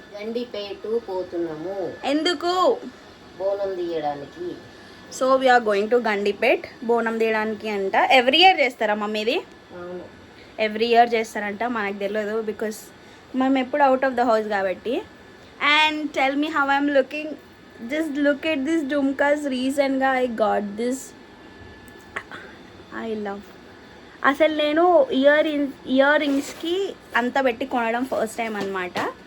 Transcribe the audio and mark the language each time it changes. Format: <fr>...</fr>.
<te>గండిపేట పోతున్నాము. ఎందుకు? బోనం తీయడానికి.</te> <en>so we are going to Gandipet</en> <te>బోనం తీయడానికి అంట. ఎవ్రీ ఇయర్ చేస్తారా మమ్మీ ఇది? అవును, ఎవ్రీ ఇయర్ చేస్తారంట, మనకు తెలియదు బికాస్ మేము ఎప్పుడు</te> <en>out of the house</en> <te>కాబట్టి.</te> <en>And tell me how I'm looking. Just look at this Jhumkas. Recently I got this. I love.</en> <te>అసలు నేను ఇయర్ రింగ్స్కి అంత పెట్టి కొనడం ఫస్ట్ టైం అనమాట.</te>